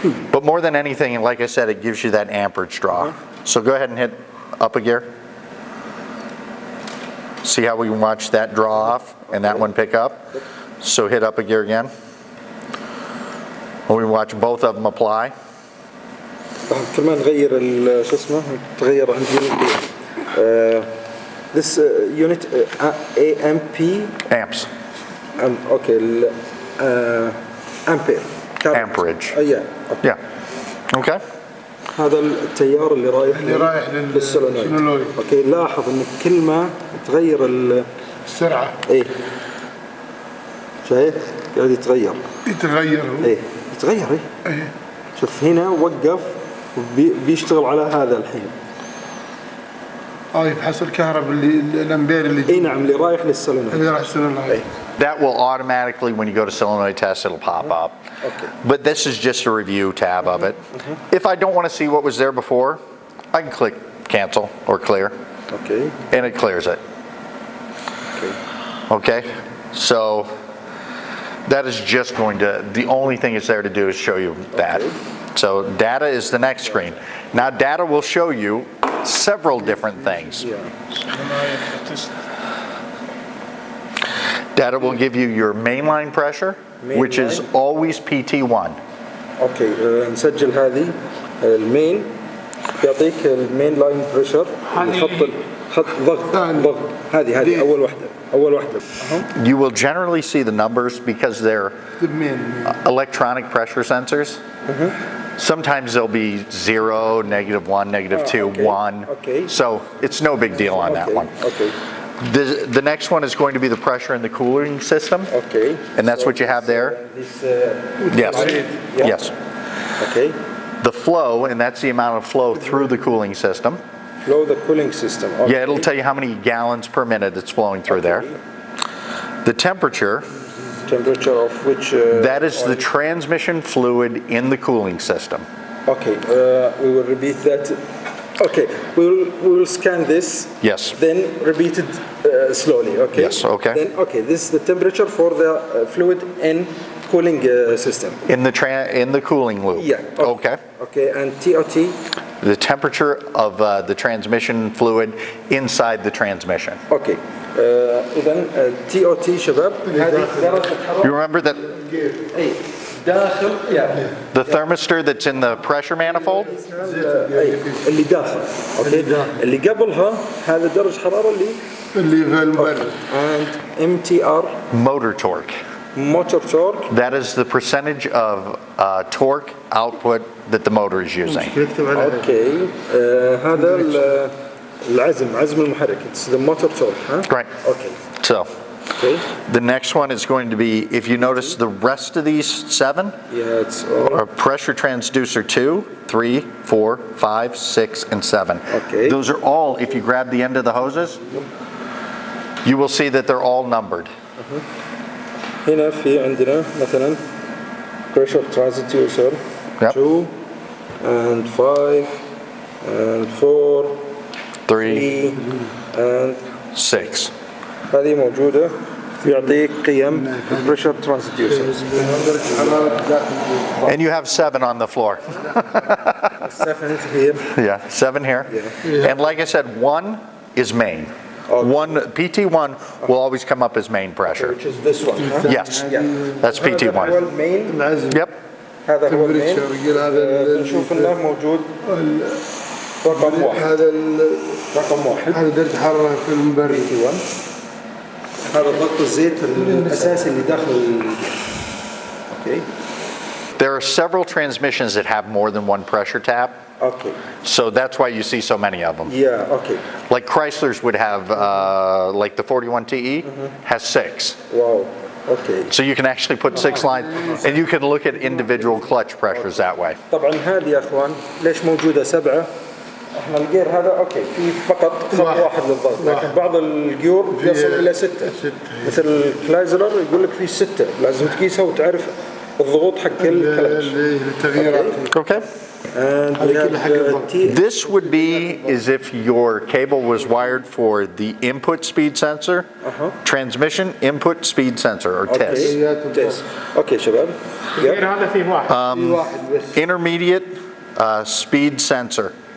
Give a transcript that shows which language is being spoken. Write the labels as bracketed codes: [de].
[en] But more than anything, like I said, it gives you that amperage draw. So go ahead and hit up a gear. See how we can watch that draw off and that one pick up? So hit up a gear again. And we watch both of them apply. [ar] كمان نغير شو اسمه تغير عندي [en] this unit AMP Amps. okay ampere Amperage. yeah Yeah. Okay. [ar] هذا التيار اللي رايح للسولينويد. اوكي لاحظ ان كل ما تغير السرعة. ايه شايف قاعد يتغير هو. ايه يتغير ايه. شوف هنا وقف بيشتغل على هذا الحين. يبحث الكهرباء الامبير اللي اي نعم اللي رايح للسولينويد. اللي راح السولينويد. [en] That will automatically, when you go to solenoid test, it'll pop up. Okay. But this is just a review tab of it. If I don't want to see what was there before, I can click cancel or clear. Okay. And it clears it. Okay. Okay? So that is just going to, the only thing it's there to do is show you that. So data is the next screen. Now data will show you several different things. Data will give you your mainline pressure, which is always PT1. [ar] اوكي نسجل هذه المين يعطيك المين لاين بريشر خط ضغط هذه اول واحده [en] You will generally see the numbers because they're electronic pressure sensors. Sometimes they'll be 0, -1, -2, 1. Okay. So it's no big deal on that one. Okay. The next one is going to be the pressure in the cooling system. Okay. And that's what you have there. This, Yes. yeah. Yes. Okay. The flow, and that's the amount of flow through the cooling system. Flow the cooling system. Okay. Yeah, it'll tell you how many gallons per minute it's flowing through there. The temperature, of which that is the transmission fluid in the cooling system. Okay, we will repeat that. Okay, we will scan this. Yes. Then repeat it slowly. Okay. Yes. Okay. Then this is the temperature for the fluid in cooling system. In the cooling loop. Yeah. Okay. Okay, and TOT. The temperature of the transmission fluid inside the transmission. Okay. [ar] إذن TOT شباب هذه درجة الحرارة. [en] You remember that [ar] أي داخل [en] the thermistor that's in the pressure manifold? [ar] اللي داخل. أوكي. اللي قبلها هذا درجة حرارة اللي في المبرد. [en] And MTR. Motor torque. Motor torque. That is the percentage of torque output that the motor is using. [ar] Okay. هذا عزم المحرك. [en] It's the motor torque, huh? Right. Okay. So, Okay. the next one is going to be, if you notice the rest of these 7, Yeah, it's all. are pressure transducer 2, 3, 4, 5, 6, and 7. Okay. Those are all, if you grab the end of the hoses, you will see that they're all numbered. [ar] هنا في عندنا مثلا pressure transducer [en] Yep. 2 and 5 and 4 3, 3 and 6. [ar] هذه موجودة يعطيك قيم pressure transducer. [en] And you have 7 on the floor. 7 here. Yeah, 7 here. Yeah. And like I said, 1 is main. Okay. PT1 will always come up as main pressure. Which is this one. Huh? Yes, Yeah. that's [ar] هذا هو [en] PT1. [ar] المين. [en] Yep. [ar] هذا هو المين. هذا نشوف انه موجود رقم 1. هذا رقم 1. هذا درجة حرارة في المبرد. هذا ضغط الزيت الاساسي اللي داخل. اوكي. [en] There are several transmissions that have more than one pressure tab. [ar] اوكي. [en] So that's why you see so many of them. Yeah. Okay. Like Chrysler's would have, like the 41TE has 6. [ar] واو. اوكي. [en] So you can actually put 6 lines, and you can look at individual clutch pressures that way. [ar] طبعا هذه يا اخوان ليش موجوده 7؟ احنا الجير هذا اوكي في فقط خط واحد للضغط، لكن بعض الجيور يصل الى 6. مثل كلايزلر يقول لك في 6، لازم تقيسها وتعرف الضغوط حق كل كلتش. التغييرات. [en] Okay. And we have This would be as if your cable was wired for the input speed sensor, transmission input speed sensor, or test. [ar] تيست. اوكي شباب. هذا فيه واحد. [en] Intermediate speed sensor.